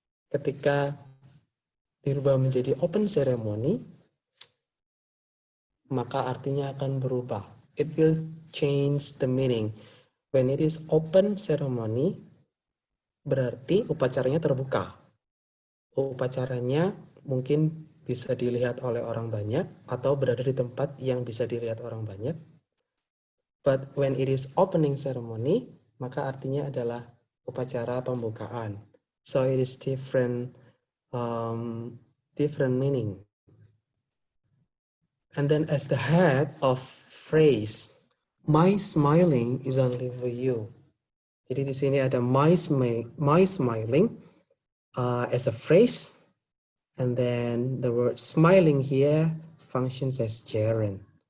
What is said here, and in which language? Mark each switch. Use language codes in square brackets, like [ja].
[id] Ketika dirubah menjadi open ceremony, maka artinya akan berubah. [en] It will change the meaning. When it is open ceremony, [id] berarti upacaranya terbuka. Upacaranya mungkin bisa dilihat oleh orang banyak atau berada di tempat yang bisa dilihat orang banyak. [en] But when it is opening ceremony, [id] maka artinya adalah upacara pembukaan. [en] So it is different meaning. And then as the head of phrase, my smiling is only for you. [id] Jadi di sini ada [en] my smiling as a phrase, and then the word smiling here functions as gerund.